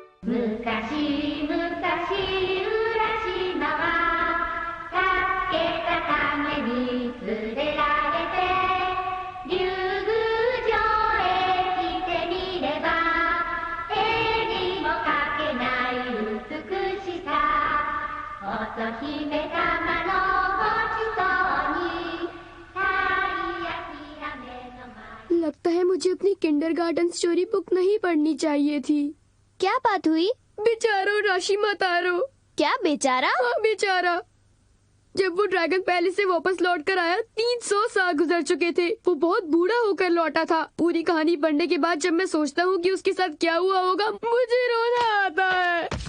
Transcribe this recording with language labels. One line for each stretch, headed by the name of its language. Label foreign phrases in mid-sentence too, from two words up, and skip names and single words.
Japanese: 昔々浦島は助けたために連れられて竜宮城へ来てみれば絵にも描けない美しさ乙姫様のごちそうに鯛やヒラメの
Hindi: लगता है मुझे अपनी
English: kindergarten story book
Hindi: नहीं पढ़नी चाहिए थी। क्या बात हुई? बेचारो राशिमा तारो। क्या बेचारा? हाँ बेचारा। जब वो
English: dragon palace
Hindi: से वापस लौट कर आया 300 साल गुजर चुके थे। वो बहुत बूढ़ा होकर लौटा था। पूरी कहानी पढ़ने के बाद जब मैं सोचता हूँ कि उसके साथ क्या हुआ होगा मुझे रोना आता है।